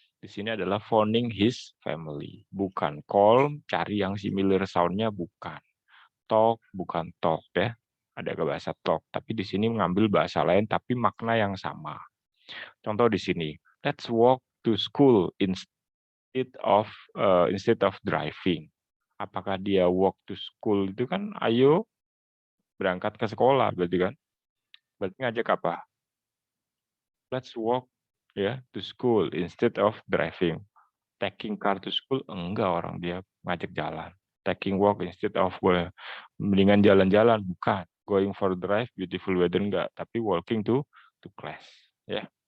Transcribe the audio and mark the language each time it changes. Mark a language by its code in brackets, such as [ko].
[id] Di sini adalah [en] phoning his family. [id] Bukan call, cari yang [en] similar sound- [id] nya bukan. Talk, bukan talk ya. Ada ke bahasa talk, tapi di sini mengambil bahasa lain tapi makna yang sama. Contoh di sini, [en] let's walk to school instead of driving. [id] Apakah dia [en] walk to school [id] itu kan ayo berangkat ke sekolah berarti kan? Berarti ngajak apa? [en] Let's walk ya to school instead of driving. Taking car to school [id] enggak, orang dia ngajak jalan. [en] Taking walk instead of [id] mendingan jalan-jalan, bukan. [en] Going for drive, beautiful weather [id] enggak, tapi [en] walking to class ya.